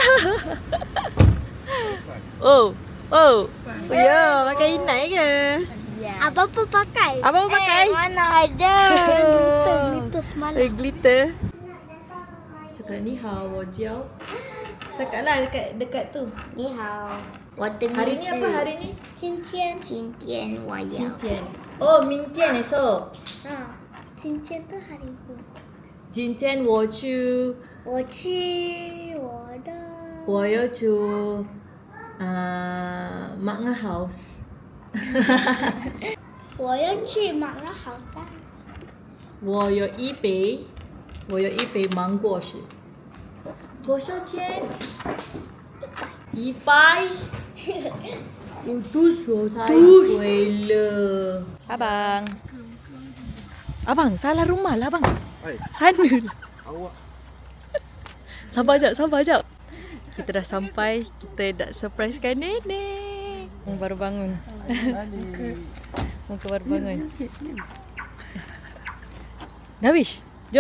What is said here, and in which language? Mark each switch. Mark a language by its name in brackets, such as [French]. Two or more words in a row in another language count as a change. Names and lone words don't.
[Malay] Oh. Ya, pakai inai ke? Yes. Apa-apa pakai. Apa pakai? Mana ada. Glitter semalam. Glitter. Cakap [Chinese] 你好，我叫. [Malay] Cakaplah dekat tu. [Chinese] 你好. Water [Malay] Hari ni apa hari ni? [Chinese] 今天我要。今天。Oh, 明天esok. 今天的 [Malay] hari ni. [Chinese] 今天我去我去我的。我要去Mak Ngah house. 我要去马拉好山。我有一杯芒果汁。多少钱？100。太贵了。 [Malay] Abang, salah rumah lah abang. Sana lah. Sabar jap. Kita dah sampai. Kita dah surprisekan nenek. Baru bangun. Muka baru bangun. Nawish, jom.